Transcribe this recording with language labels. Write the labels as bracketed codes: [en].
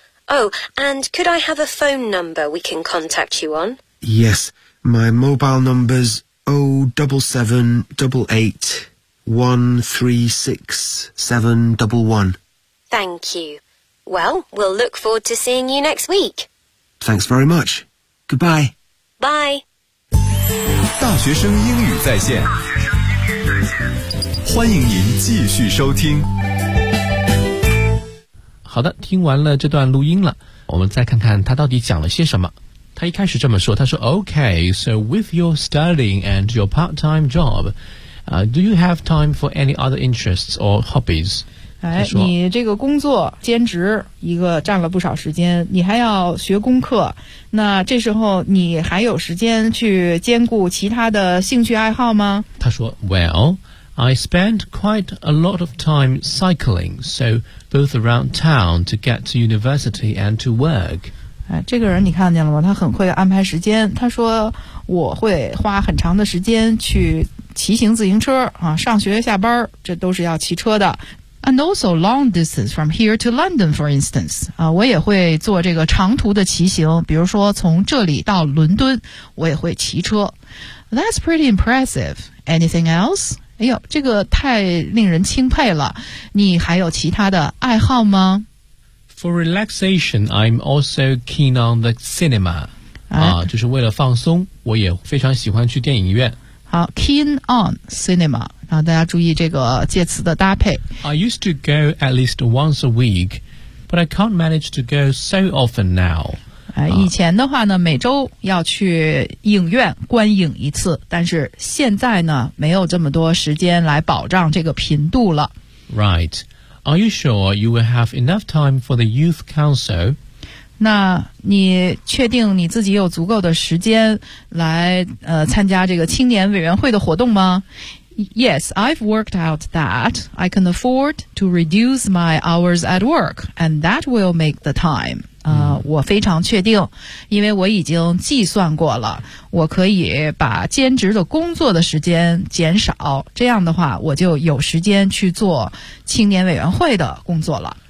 [en] Oh, and could I have a phone number we can contact you on? Yes, my mobile number's 077-88-136-711. Thank you. Well, we'll look forward to seeing you next week. Thanks very much. Goodbye. Bye. [zh] 大学生英语在线，欢迎您继续收听。好的，听完了这段录音了，我们再看看他到底讲了些什么。他一开始这么说，他说 [en] ：“Okay, so with your studying and your part-time job, do you have time for any other interests or hobbies?” [zh] 哎，你这个工作兼职一个占了不少时间，你还要学功课，那这时候你还有时间去兼顾其他的兴趣爱好吗？他说 [en] Well, I spend quite a lot of time cycling, so both around town to get to university and to work. [zh] 哎，这个人你看见了吗？他很会安排时间。他说我会花很长的时间去骑行自行车啊，上学下班这都是要骑车的。 [en] And also long distance from here to London, for instance. [zh] 我也会做这个长途的骑行，比如说从这里到伦敦，我也会骑车。 [en] That's pretty impressive. Anything else? [zh] 哎呦，这个太令人钦佩了。你还有其他的爱好吗？ [en] For relaxation, I'm also keen on the cinema. [zh] 就是为了放松，我也非常喜欢去电影院。好 , [en] keen on cinema, [zh] 然后大家注意这个介词的搭配。 [en] I used to go at least once a week, but I can't manage to go so often now. [zh] 以前的话呢每周要去影院观影一次，但是现在呢没有这么多时间来保障这个频度了。 [en] Right. Are you sure you will have enough time for the Youth Council? [zh] 那你确定你自己有足够的时间来参加这个青年委员会的活动吗？ [en] Yes, I've worked out that I can afford to reduce my hours at work, and that will make the time. [zh] 我非常确定，因为我已经计算过了，我可以把兼职的工作的时间减少，这样的话我就有时间去做青年委员会的工作了。